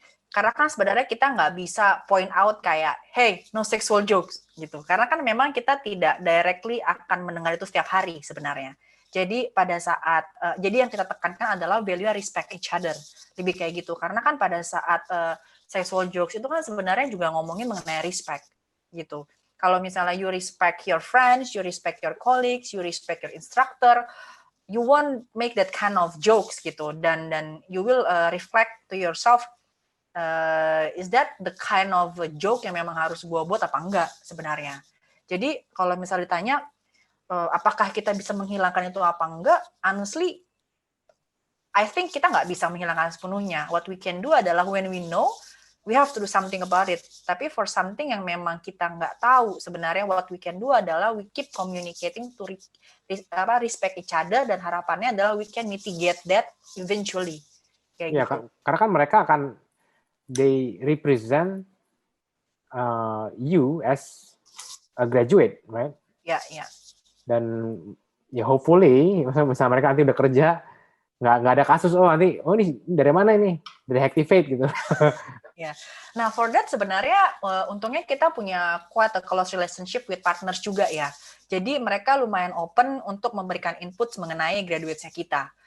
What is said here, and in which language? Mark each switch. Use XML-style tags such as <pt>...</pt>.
<id>Karena kan sebenarnya kita nggak bisa point out kayak,</id> <en>hey, no sexual jokes,</en> <id>gitu. Karena kan memang kita tidak directly akan mendengar itu setiap hari sebenarnya. Jadi pada saat, jadi yang kita tekankan adalah</id> <en>value respect each other.</en> <id>Lebih kayak gitu. Karena kan pada saat sexual jokes itu kan sebenarnya juga ngomongin mengenai respect, gitu. Kalau misalnya</id> <en>you respect your friends, you respect your colleagues, you respect your instructor, you won't make that kind of jokes, gitu. Dan you will reflect to yourself, is that the kind of joke</en> <id>yang memang harus gue buat apa enggak sebenarnya. Jadi kalau misalnya ditanya apakah kita bisa menghilangkan itu apa enggak,</id> <en>honestly I think</en> <id>kita nggak bisa menghilangkan sepenuhnya.</id> <en>What we can do adalah when we know, we have to do something about it. Tapi for something</en> <id>yang memang kita nggak tahu sebenarnya,</id> <en>what we can do adalah we keep communicating to respect each other,</en> <id>dan harapannya adalah</id> <en>we can mitigate that eventually. Kayak gitu.</en> <id>Karena kan mereka akan</id> <en>they represent you as a graduate, right?</en> <id>Ya. Dan ya</id> <en>hopefully,</en> <id>misalnya mereka nanti udah kerja, nggak ada kasus, ini dari mana ini? Dari Hactivate gitu. Ya. Nah, for that sebenarnya untungnya kita punya</id> <en>quite a close relationship with partners</en> <id>juga ya. Jadi mereka lumayan open untuk memberikan input mengenai graduates-nya kita.</id>